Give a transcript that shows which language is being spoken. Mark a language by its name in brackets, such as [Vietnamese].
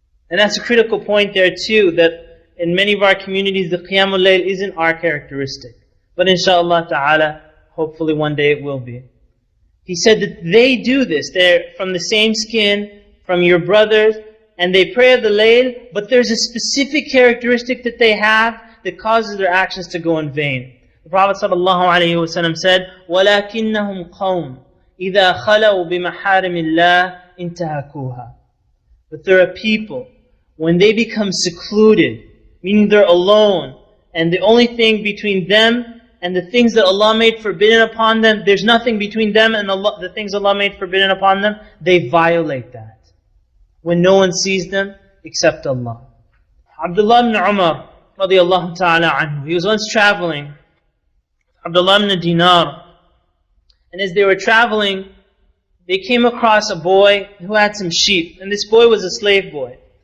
[English] And that's a critical point there too, that in many of our communities, the Qiyamul Layl isn't our characteristic. But inshaAllah ta'ala, hopefully one day it will be. He said that they do this. They're from the same skin, from your brothers, and they pray of the layl, but there's a specific characteristic that they have that causes their actions to go in vain. The Prophet ﷺ said, [Arabic] وَلَكِنَّهُمْ قَوْمٌ إِذَا خَلَوْا بِمَحَارِمِ اللَّهِ انْتَهَكُوهَا. [English] But there are people, when they become secluded, meaning they're alone, and the only thing between them and the things that Allah made forbidden upon them, there's nothing between them and Allah, the things Allah made forbidden upon them, they violate that. When no one sees them except Allah. Abdullah ibn Umar radiallahu ta'ala anhu, he was once traveling, Abdullah ibn Dinar, and as they were traveling, they came across a boy who had some sheep, and this boy was a slave boy.